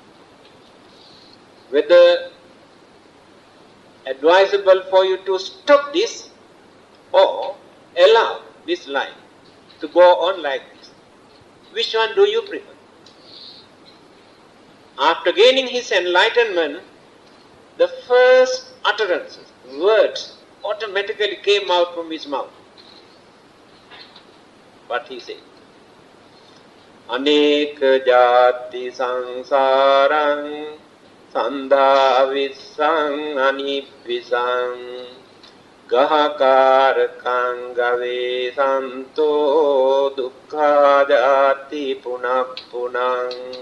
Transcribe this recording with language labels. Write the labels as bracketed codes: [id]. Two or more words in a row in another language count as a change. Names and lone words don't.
[en] Whether advisable for you to stop this or allow this life to go on like this. Which one do you prefer? After gaining his enlightenment, the first utterances, words, automatically came out from his mouth. What he said? [pi] Aneka jati sangsarang sandhavissang anibhisang Gahakarakang gave santo dukkha jati punappunang